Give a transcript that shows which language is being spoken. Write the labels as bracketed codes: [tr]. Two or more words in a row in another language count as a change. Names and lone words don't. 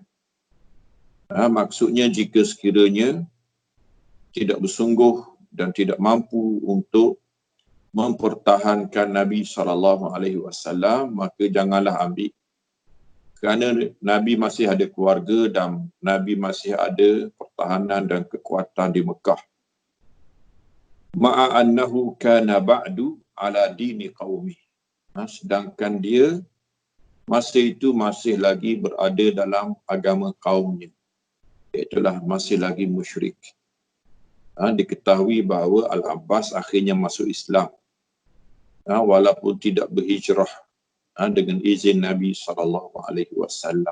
[ms] Maksudnya jika sekiranya tidak bersungguh dan tidak mampu untuk mempertahankan Nabi SAW, maka janganlah ambil. Kerana Nabi masih ada keluarga dan Nabi masih ada pertahanan dan kekuatan di Mekah. [ar] مع أنه كان بعد على دين قومه. [ms] Sedangkan dia masa itu masih lagi berada dalam agama kaumnya, iaitulah masih lagi musyrik. Diketahui bahawa Al-Abbas akhirnya masuk Islam, walaupun tidak berhijrah dengan izin Nabi SAW.